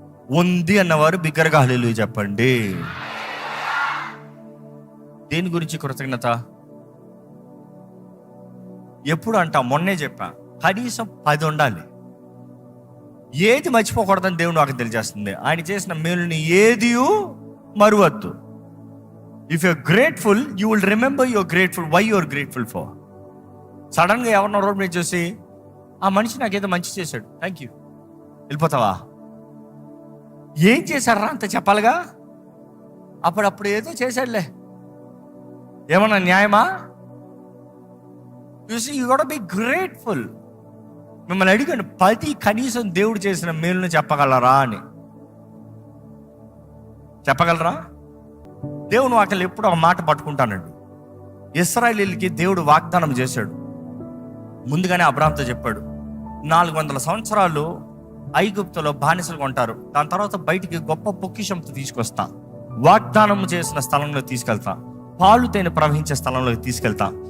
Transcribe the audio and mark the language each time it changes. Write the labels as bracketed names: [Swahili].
[Telugu] ఉంది అన్నవారు బిగ్గరగా హల్లెలూయా చెప్పండి. దేని గురించి కృతజ్ఞత? ఎప్పుడు అంట, మొన్నే చెప్పా, కనీసం 10 ఉండాలి. ఏది మర్చిపోకూడదని దేవుడు నాకు తెలియజేస్తుంది. ఆయన చేసిన మేలుని ఏది మరువద్దు. [English] If you're grateful, you will remember you're grateful. Why you're grateful for? [Telugu] Sudden గా ఎవరినో రోడ్ మీద చూసి, ఆ మనిషి నాకేదో మంచి చేశాడు, థ్యాంక్ యూ, వెళ్ళిపోతావా? ఏం చేశారా అంత చెప్పాలిగా? అప్పుడప్పుడు ఏదో చేశాడులే, ఏమన్నా న్యాయమా? [English] You see, you gotta be grateful. [Telugu] మిమ్మల్ని అడిగాను, 10 కనీసం దేవుడు చేసిన మేలును చెప్పగలరా అని. చెప్పగలరా? దేవుని వాక్యాలు ఎప్పుడు ఒక మాట పట్టుకుంటానండి. ఇశ్రాయేలీయులకి దేవుడు వాగ్దానం చేశాడు. ముందుగానే అబ్రాహాముతో చెప్పాడు, 400 సంవత్సరాలు ఐగుప్తులో బానిసలుగా ఉంటారు, దాని తర్వాత బయటికి గొప్ప పొక్కిషంతో తీసుకొస్తా, వాగ్దానం చేసిన స్థలంలో తీసుకెళ్తా, పాలు తేనె ప్రవహించే స్థలంలోకి తీసుకెళ్తా.